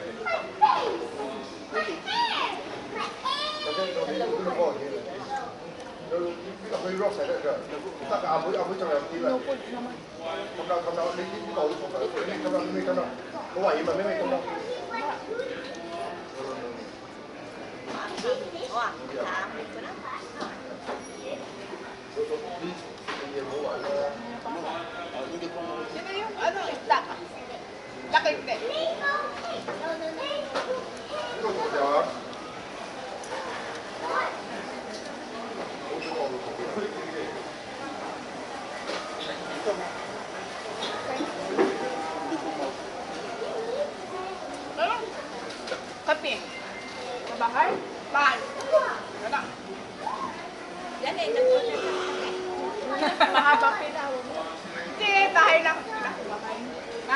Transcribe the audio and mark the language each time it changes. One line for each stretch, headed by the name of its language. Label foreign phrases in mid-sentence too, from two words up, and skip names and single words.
Cantonese: 佢 rock 成得㗎，得㗎，阿妹仲有啲啦。咁你呢個好重㗎，你咁樣咩咁啊？好危險啊！咩咁啊？哇,
Filipino: dami ko na.
Cantonese: 啲嘢唔好玩啦。
Filipino: Hindi ko maubos. Yun na yung ano, isda. Laki hindi.
Cantonese: 呢個同有啊。好少望到同嘅。
Filipino: Ano? Kape. Sa bahay? Mahal. Ano? Yan eh, nag-order na kami. Mahabang pinawa mo. Hindi, bahay lang. Bahay. Ha?